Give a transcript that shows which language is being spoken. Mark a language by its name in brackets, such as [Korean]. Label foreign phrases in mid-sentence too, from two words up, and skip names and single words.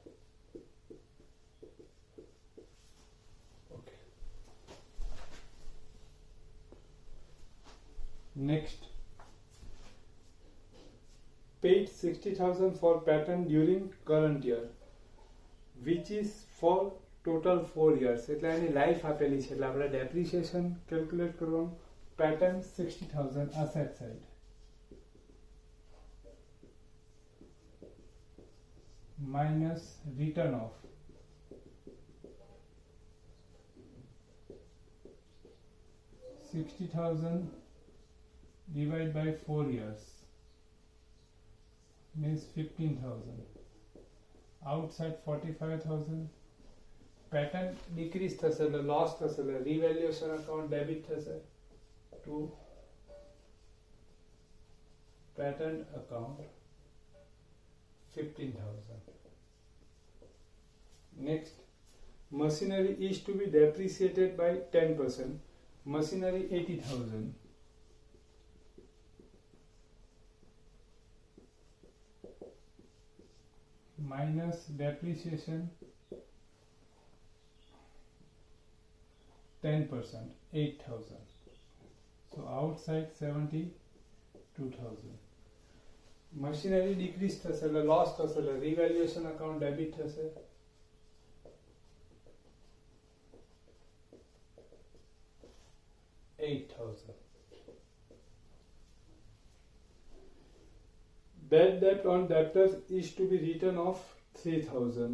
[English] Okay. Next, paid 60,000 for patent during current year, which is for total 4 years. [Gujarati] એટલે એની લાઈફ આપેલી છે એટલે આપણે [English] depreciation calculate [Gujarati] કરવાનું. [English] પેટર્ન 60,000 asset side minus return of 60,000 divided by 4 years means 15,000. Outside 45,000. Pattern decrease [Gujarati] થશે એટલે [English] loss [Gujarati] થશે એટલે [English] revaluation account debit થશે to patent account 15,000. Next, machinery is to be depreciated by 10%. Machinery 80,000. Minus depreciation 10%, 8,000. So outside 72,000. Machinery decrease [Gujarati] થશે એટલે [English] loss [Gujarati] થશે એટલે [English] revaluation account debit થશે 8,000. Bad debt on debtors is to be written off 3,000.